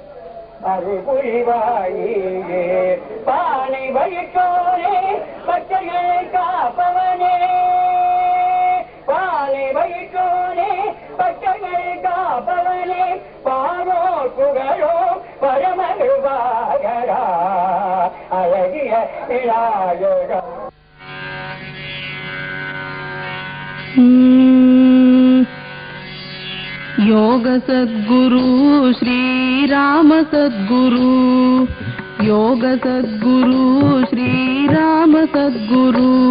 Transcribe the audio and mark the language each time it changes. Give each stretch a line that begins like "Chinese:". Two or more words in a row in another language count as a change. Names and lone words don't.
Tamil: அருள்புரிவாயே பானை வைத்தோரே பச்சைகளை காப்பவனே, பானை வைத்தோரே பச்சைகளை காப்பவனே, பாரோ புகழோ பரமருவாகரா அழகிய விநாயகா.
Sanskrit: योग सद्गुरु श्री राम सद्गुरु, योग सद्गुरु श्री राम सद्गुरु,